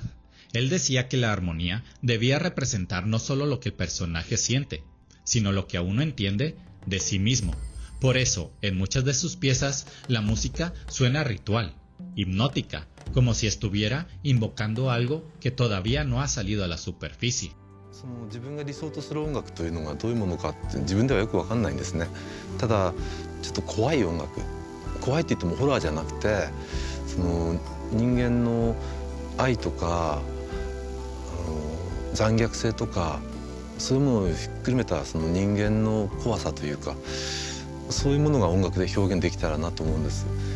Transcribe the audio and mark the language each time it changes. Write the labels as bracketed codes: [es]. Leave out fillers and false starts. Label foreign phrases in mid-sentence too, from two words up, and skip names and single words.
[es] Él decía que la armonía debía representar no solo lo que el personaje siente, sino lo que aún no entiende de sí mismo. Por eso, en muchas de sus piezas, la música suena ritual, hipnótica, como si estuviera invocando algo que todavía no ha salido a la superficie. [ja] 自分が理想とする音楽というのがどういうものかって自分ではよく分かんないんですね。ただちょっと怖い音楽、怖いって言ってもホラーじゃなくて、その人間の愛とか残虐性とかそういうものをひっくるめたその人間の怖さというか、そういうものが音楽で表現できたらなと思うんです。